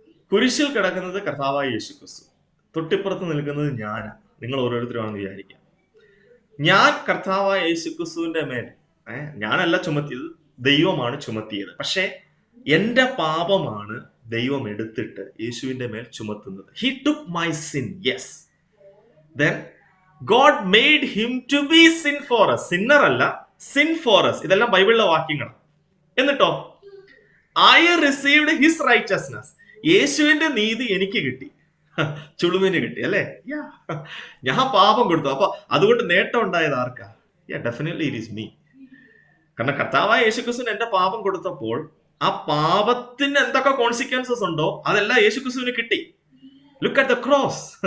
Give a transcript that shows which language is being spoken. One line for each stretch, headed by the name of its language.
Malayalam: കുരിശിൽ കിടക്കുന്നത് കർത്താവായ യേശുക്രിസ്തു, തൊട്ടിപ്പുറത്ത് നിൽക്കുന്നത് ഞാനാണ്, നിങ്ങൾ ഓരോരുത്തരുമാണെന്ന് വിചാരിക്കാം. ഞാൻ കർത്താവായ യേശുക്രിസ്തുവിന്റെ മേൽ ഞാനല്ല ചുമത്തിയത്, ദൈവമാണ് ചുമത്തിയത്. പക്ഷെ എന്റെ പാപമാണ് ദൈവം എടുത്തിട്ട് യേശുവിന്റെ മേൽ ചുമത്തുന്നത്.
English: He took my sin, yes. Then God made him to be sin for us. Sinner
Malayalam: അല്ല,
English: sin for us.
Malayalam: ഇതെല്ലാം ബൈബിളിലെ വാക്യങ്ങളാണ്. എന്നിട്ടോ
English: I received his righteousness.
Malayalam: യേശുവിന്റെ നീതി എനിക്ക് കിട്ടി, ചുളുവിന് കിട്ടി അല്ലേ? ഞാൻ പാപം കൊടുത്തു. അപ്പൊ അതുകൊണ്ട് നേട്ടം ഉണ്ടായത് ആർക്കാ?
English: Definitely it is me.
Malayalam: കാരണം കർത്താവായ യേശുക്രിസ്തുവിന് എന്റെ പാപം കൊടുത്തപ്പോൾ ആ പാപത്തിന് എന്തൊക്കെ കോൺസിക്വൻസസ് ഉണ്ടോ അതെല്ലാം യേശുക്രിസ്തുവിന് കിട്ടി.
English: Look at the cross.